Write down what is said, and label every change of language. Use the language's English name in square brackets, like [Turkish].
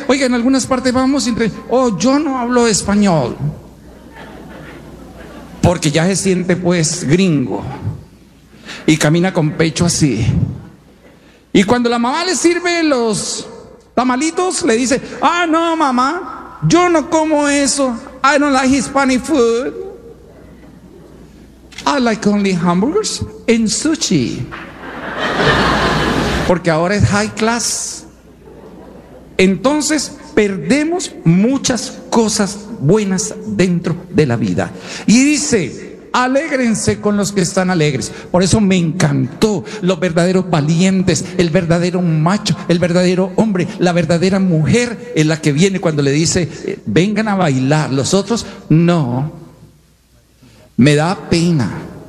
[Spanish] Oiga, en algunas partes vamos y yo no hablo español, porque ya se siente pues gringo y camina con pecho así. Y cuando la mamá le sirve los tamalitos, le dice: ah, no, mamá, yo no como eso. [English] I don't like Hispanic food. I like only hamburgers and sushi. [Spanish] Porque ahora es [English] high class. [Spanish] Entonces perdemos muchas cosas buenas dentro de la vida. Y dice: alégrense con los que están alegres. Por eso me encantó. Los verdaderos valientes, el verdadero macho, el verdadero hombre, la verdadera mujer es la que viene cuando le dice: vengan a bailar. Los otros, no, me da pena.